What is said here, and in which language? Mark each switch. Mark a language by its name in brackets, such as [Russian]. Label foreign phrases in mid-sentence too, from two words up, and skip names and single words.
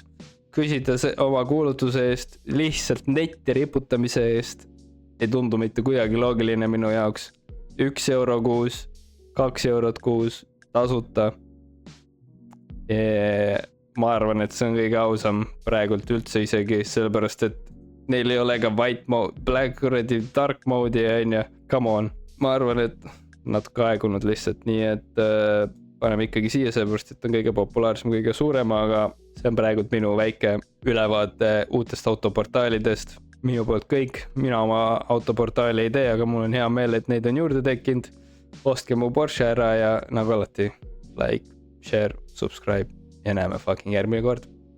[Estonian] Küsida oma kuulutuse eest, lihtsalt netti riputamise eest. Ei tundu mitte kuidagi loogiline minu jaoks. 1 € kuus, 2 € kuus, tasuta. Ma arvan, et see on kõige ausam praegult üldse isegi, sellepärast, et neil ei ole ka [English] white mode, black ready, dark mode [Estonian] ja on ja, [English] come on. [Estonian] Ma arvan, et natuke aegunud lihtsalt, nii et paneme ikkagi siia, sellepärast, et on kõige populaarsem, kõige suurem, aga see on praegult minu väike ülevaate uutest autoportaalidest. Minu poolt kõik, mina oma autoportaali ei tee, aga mul on hea meel, et neid on juurde tekkinud. Ostke mu Porsche ära ja nagu alati, [English] like, share, subscribe [Estonian] ja näeme fucking järgmine kord.